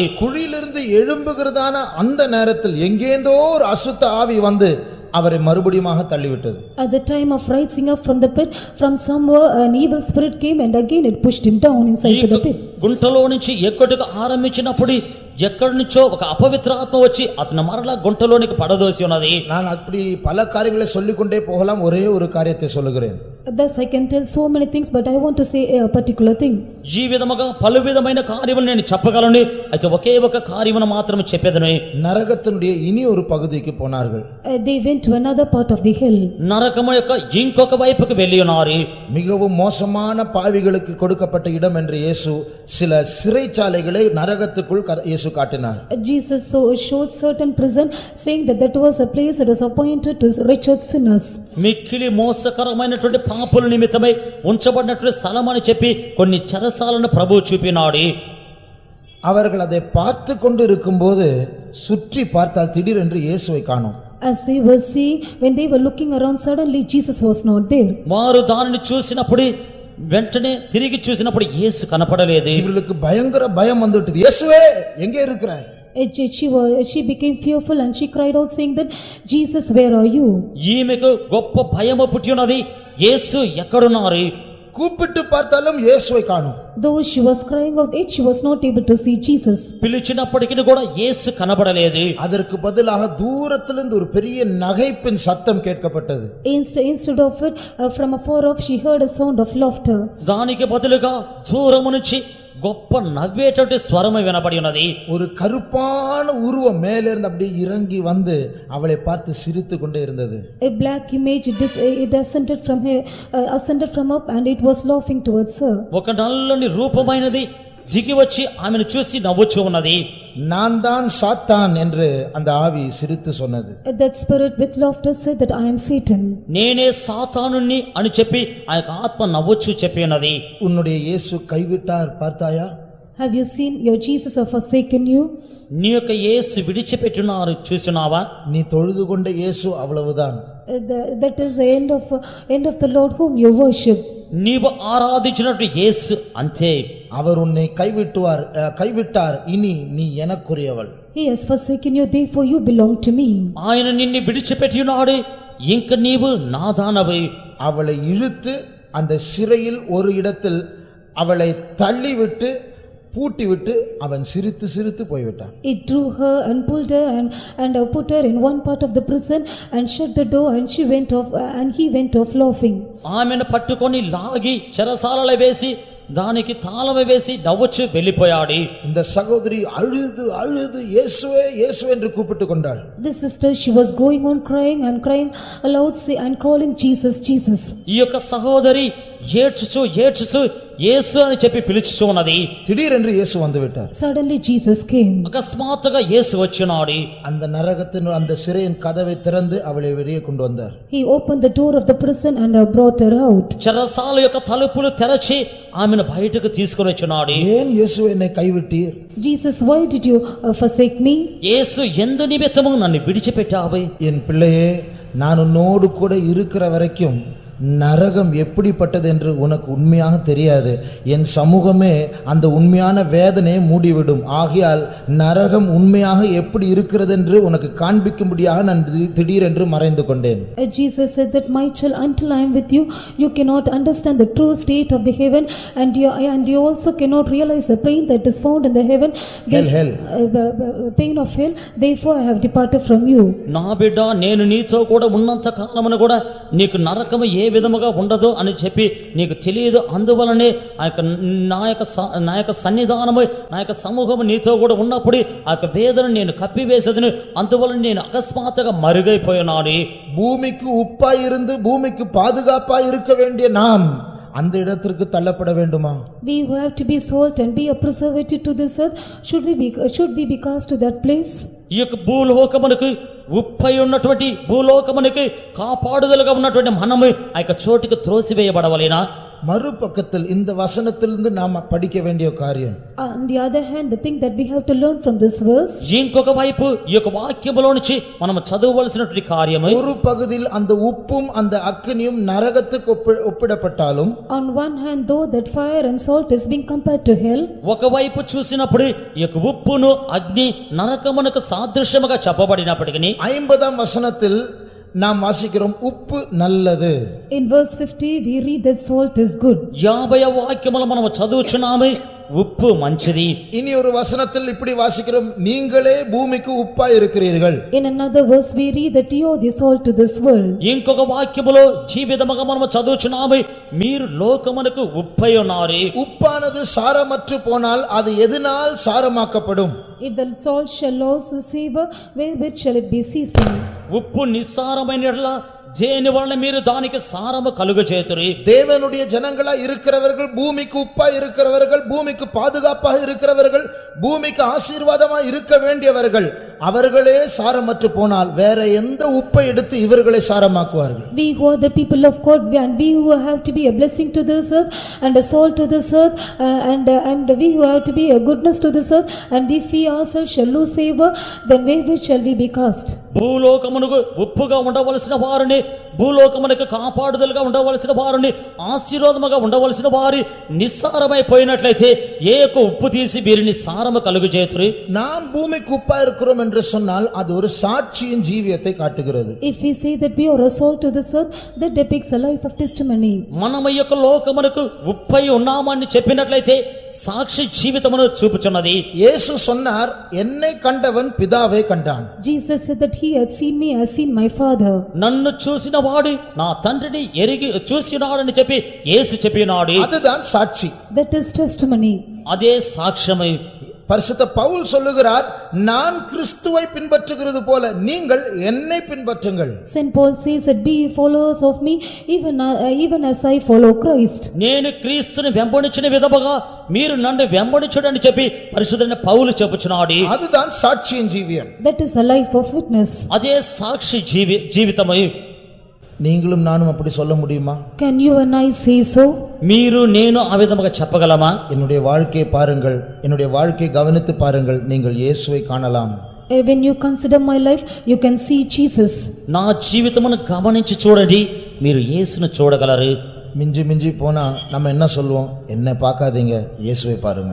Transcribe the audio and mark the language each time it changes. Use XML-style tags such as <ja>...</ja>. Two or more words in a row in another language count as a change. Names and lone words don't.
<ta>குழியிலிருந்து எழும்புகிறதான அந்த நேரத்தில் எங்கேந்தோ ஒரு அசுத்த ஆவி வந்து அவரை மறுபடியுமாக தள்ளிவிட்டது.</ta> <en>At the time of rising up from the pit, from somewhere an evil spirit came and again it pushed him down inside the pit.</en> <te>గుంటలో నుంచి ఎక్కుటకు ఆరంభించినప్పుడు ఎక్కడి నుంచో ఒక అపవిత్ర ఆత్మ వచ్చి అతను మరలా గుంటలోనికి పడదోసి ఉన్నది.</te> <ta>நான் அப்படி பல காரியங்களை சொல்லிக்கொண்டே போகலாம். ஒரே ஒரு காரியத்தை சொல்லுகிறேன்.</ta> <en>Thus I can tell so many things, but I want to say a particular thing.</en> <te>జీవితముగా పలు విధమైన కార్యములు నేను చెప్పగలను, అయితే ఒకే ఒక కార్యమును మాత్రమే చెప్పేదను.</te> <ta>நரகத்தினுடைய இனி ஒரு பகுதிக்கு போனார்கள்.</ta> <en>They went to another part of the hill.</en> <te>నరకము యొక్క ఇంకొక వైపుకు వెళ్ళి ఉన్నారు.</te> <ta>மிகவும் மோசமான பாவிகளுக்கு கொடுக்கப்பட்ட இடம் என்று இயேசு சில சிறைச்சாலைகளை நரகத்துக்குள் இயேசு காட்டினார்.</ta> <en>Jesus showed certain prison, saying that was a place that was appointed to wretched sinners.</en> <te>మిక్కిలి మోసకరమైనటువంటి పాపుల నిమిత్తమై ఉంచబడినటువంటి స్థలం అని చెప్పి కొన్ని చెరసాలను ప్రభువు చూపినాడు.</te> <ta>அவர்கள் அதை பார்த்து கொண்டு இருக்கும்போது சுற்றி பார்த்தால் திடீரென்று இயேசுவை காணோம்.</ta> <en>As they were seeing, when they were looking around, suddenly Jesus was not there.</en> <te>వారు దానిని చూసినప్పుడు వెంటనే తిరిగి చూసినప్పుడు యేసు కనపడలేదు.</te> <ta>இவர்களுக்கு பயங்கர பயம் வந்துட்டது. இயேசுவே எங்கே இருக்கிறாய்?</ta> <en>She became fearful and she cried out saying that, Jesus, where are you?</en> <te>ఈమెకు గొప్ప భయము పుట్టి ఉన్నది. యేసు ఎక్కడున్నారు?</te> <ta>கூப்பிட்டு பார்த்தாலும் இயேசுவை காணோம்.</ta> <en>Though she was crying out, yet she was not able to see Jesus.</en> <te>పిలిచినప్పటికీ కూడా యేసు కనబడలేదు.</te> <ta>அதற்கு பதிலாக தூரத்திலிருந்து ஒரு பெரிய நகைப்பின் சத்தம் கேட்கப்பட்டது.</ta> <en>Instead of it, from afar off she heard a sound of laughter.</en> <te>దానికి బదులుగా దూరము నుంచి గొప్ప నవ్వేటటువంటి స్వరము వినబడి ఉన్నది.</te> <ta>ஒரு கருப்பான உருவம் மேலே இருந்து அப்படியே இறங்கி வந்து அவளை பார்த்து சிரித்துக் கொண்டே இருந்தது.</ta> <en>A black image it ascended from up and it was laughing towards her.</en> <te>ఒక నల్లని రూపమైనది దిగి వచ్చి ఆమెను చూసి నవ్వుచూ ఉన్నది.</te> <ta>நான் தான் சாத்தான் என்று அந்த ஆவி சிரித்து சொன்னது.</ta> <en>That spirit with laughter said that I am Satan.</en> <te>నేనే సాతానుని అని చెప్పి ఆ యొక్క ఆత్మ నవ్వుచూ చెప్పి ఉన్నది.</te> <ta>உன்னுடைய இயேசு கைவிட்டார் பார்த்தாயா?</ta> <en>Have you seen your Jesus have forsaken you?</en> <te>నీ యొక్క యేసు విడిచిపెట్టున్నారు చూసినావా?</te> <ta>நீ தொழுது கொண்ட இயேசு அவ்வளவுதான்.</ta> <en>That is the end of the Lord whom you worship.</en> <te>నీవు ఆరాధించినట్టు యేసు అంతే.</te> <ta>அவர் உன்னை கைவிட்டார், இனி நீ எனக்குரியவள்.</ta> <en>He has forsaken you, therefore you belong to me.</en> <te>ఆయన నిన్ను విడిచిపెట్టి ఉన్నాడు, ఇంక నీవు నాదానవు.</te> <ta>அவளை இழுத்து அந்த சிறையில் ஒரு இடத்தில் அவளை தள்ளிவிட்டு பூட்டி விட்டு அவன் சிரித்து சிரித்து போய்விட்டான்.</ta> <en>It drew her and pulled her and put her in one part of the prison and shut the door, and she went off and he went off laughing.</en> <te>ఆమెను పట్టుకొని లాగి చెరసాలలో వేసి దానికి తాళం వేసి నవ్వుచు వెళ్ళిపోయాడు.</te> <ta>இந்த சகோதரி அழுது அழுது இயேசுவே இயேசுவே என்று கூப்பிட்டு கொண்டாள்.</ta> <en>This sister, she was going on crying and crying aloud and calling Jesus, Jesus.</en> <te>ఈ యొక్క సహోదరి ఏడ్చుచు ఏడ్చుచు యేసు అని చెప్పి పిలుచుచు ఉన్నది.</te> <ta>திடீரென்று இயேசு வந்து விட்டார்.</ta> <en>Suddenly Jesus came.</en> <te>అకస్మాత్తుగా యేసు వచ్చినాడు.</te> <ta>அந்த நரகத்தின் அந்த சிறையின் கதவை திறந்து அவளை வெளியே கொண்டு வந்தார்.</ta> <en>He opened the door of the prison and brought her out.</en> <te>చెరసాల యొక్క తలుపులు తెరచి ఆమెను బయటకు తీసుకొని వచ్చినాడు.</te> <ta>ஏன் இயேசுவே என்னை கைவிட்டீர்?</ta> <en>Jesus, why did you forsake me?</en> <te>యేసు ఎందు నిమిత్తము నన్ను విడిచిపెట్టావు?</te> <ta>என் பிள்ளையே, நான் உன்னோடு கூட இருக்கிற வரைக்கும் நரகம் எப்படிப்பட்டது என்று உனக்கு உண்மையாக தெரியாது. என் சமூகமே அந்த உண்மையான வேதனையை மூடிவிடும். ஆகையால் நரகம் உண்மையாக எப்படி இருக்கிறது என்று உனக்கு காண்பிக்கும்படியாக நான் திடீரென்று மறைந்து கொண்டேன்.</ta> <en>Jesus said that, my child, until I am with you, you cannot understand the true state of the heaven, and you also cannot realize the pain that is found in the heaven. Hell. Pain of hell. Therefore I have departed from you.</en> <te>నా బిడ్డ, నేను నీతో కూడా ఉన్నంత కాలమున కూడా నీకు నరకము ఏ విధముగా ఉండదు అని చెప్పి నీకు తెలియదు. అందువలనే నా యొక్క సన్నిధానము, నా యొక్క సమూహము నీతో కూడా ఉన్నప్పుడు ఆ యొక్క వేదన నేను కప్పివేసేదని, అందువలన నేను అకస్మాత్తుగా మరుగైపోయినాను.</te> <ta>பூமிக்கு உப்பாய் இருந்து பூமிக்கு பாதுகாப்பாய் இருக்க வேண்டிய நாம் அந்த இடத்திற்கு தள்ளப்பட வேண்டுமா?</ta> <en>We who have to be salt and be a preservative to this earth, should we be cast to that place?</en> <te>ఈ యొక్క భూలోకమునకు ఉప్పై ఉన్నటువంటి భూలోకమునకు కాపాడుదలుగా ఉన్నటువంటి మనము ఆ యొక్క చోటుకు త్రోసివేయబడవలేనా?</te> <ta>மறுபக்கத்தில் இந்த வசனத்திலிருந்து நாம படிக்க வேண்டிய காரியம்,</ta> <en>On the other hand, the thing that we have to learn from this verse,</en> <te>ఇంకొక వైపు ఈ యొక్క వాక్యములో నుంచి మనం చదవవలసినటువంటి కార్యము,</te> <ta>ஒரு பகுதியில் அந்த உப்பும் அந்த அக்கினியும் நரகத்துக்கு ஒப்பிடப்பட்டாலும்,</ta> <en>on one hand, though that fire and salt is being compared to hell,</en> <te>ఒకవైపు చూసినప్పుడు ఈ యొక్క ఉప్పును అగ్ని నరకమునకు సాదృశ్యముగా చెప్పబడినప్పటికీ</te> <ta>50ஆம் வசனத்தில் நாம் வாசிக்கிறோம் உப்பு நல்லது.</ta> <en>in verse 50 we read that salt is good.</en> <te>50వ వాక్యములో మనం చదువుచున్నాము ఉప్పు మంచిది.</te> <ta>இனி ஒரு வசனத்தில் இப்படி வாசிக்கிறோம், நீங்களே பூமிக்கு உப்பாய் இருக்கிறீர்கள்.</ta> <en>In another verse we read that you are the salt to this world.</en> <te>ఇంకొక వాక్యములో ఈ విధముగా మనం చదువుచున్నాము, మీరు లోకమునకు ఉప్పై ఉన్నారు.</te> <ta>உப்பானது சாரமற்று போனால் அது எதனால் சாரமாக்கப்படும்?</ta> <en>If the salt shall lose its savor, wherewith shall it be seasoned?</en> <te>ఉప్పు నిస్సారమైన యెడల దేని వలన మీరు దానికి సారము కలుగజేతురి?</te> <ta>தேவனுடைய ஜனங்களா இருக்கிறவர்கள், பூமிக்கு உப்பா இருக்கிறவர்கள், பூமிக்கு பாதுகாப்பாக இருக்கிறவர்கள், பூமிக்கு ஆசீர்வாதமா இருக்க வேண்டியவர்கள், அவர்களே சாரமற்று போனால் வேற எந்த உப்பை எடுத்து இவர்களை சாரமாக்குவார்கள்?</ta> <en>We who are the people of God, and we who have to be a blessing to this earth and a salt to this earth, and we who have to be a goodness to this earth, and if we ourselves shall lose savor, then wherewith shall we be cast?</en> <te>భూలోకమునకు ఉప్పుగా ఉండవలసిన వారిని, భూలోకమునకు కాపాడుదలుగా ఉండవలసిన వారిని, ఆశీర్వాదముగా ఉండవలసిన వారి నిస్సారమైపోయినట్లయితే ఏ యొక్క ఉప్పు తీసి వీరిని సారము కలుగజేతురి?</te> <ta>நாம் பூமிக்கு உப்பா இருக்கிறோம் என்று சொன்னால் அது ஒரு சாட்சியின் ஜீவியத்தை காட்டுகிறது.</ta> <en>If we say that we are a salt to this earth, that depicts a life of testimony.</en> <te>మనము ఈ యొక్క లోకమునకు ఉప్పై ఉన్నామని చెప్పినట్లయితే సాక్షి జీవితమును చూపుచున్నది.</te> <ta>இயேசு சொன்னார், என்னை கண்டவன் பிதாவை கண்டான்.</ta> <en>Jesus said that he had seen me, has seen my Father.</en> <te>నన్ను చూసిన వాడు నా తండ్రిని ఎరిగి చూసినాడని చెప్పి యేసు చెప్పినాడు.</te> <ta>அதுதான் சாட்சி.</ta> <en>That is testimony.</en> <te>అదే సాక్ష్యమై</te> <ta>பரிசுத்த பவுல் சொல்லுகிறார், நான் கிறிஸ்துவை பின்பற்றுகிறது போல நீங்கள் என்னை பின்பற்றுங்கள்.</ta> <en>Saint Paul says that be ye followers of me, even as I follow Christ.</en> <te>నేను క్రీస్తుని వెంబడించిన విధముగా మీరు నన్ను వెంబడించుడని చెప్పి పరిశుద్ధుడైన పౌలు చెప్పుచున్నాడు.</te> <ta>அதுதான் சாட்சியின் ஜீவியம்.</ta> <en>That is a life of witness.</en> <te>అదే సాక్షి జీవితమై.</te> <ta>நீங்களும் நானும் அப்படி சொல்ல முடியுமா?</ta> <en>Can you and I say so?</en> <te>మీరు నేను ఆ విధముగా చెప్పగలమా?</te> <ta>என்னுடைய வாழ்க்கையை பாருங்கள், என்னுடைய வாழ்க்கையை கவனித்து பாருங்கள், நீங்கள் இயேசுவை காணலாம்.</ta> <en>When you consider my life, you can see Jesus.</en> <te>నా జీవితమును గమనించి చూడండి, మీరు యేసును చూడగలరు.</te> <ta>மிஞ்சி மிஞ்சி போனா நம்ம என்ன சொல்லுவோம்? என்ன பார்க்காதீங்க, இயேசுவை பாருங்க.</ta>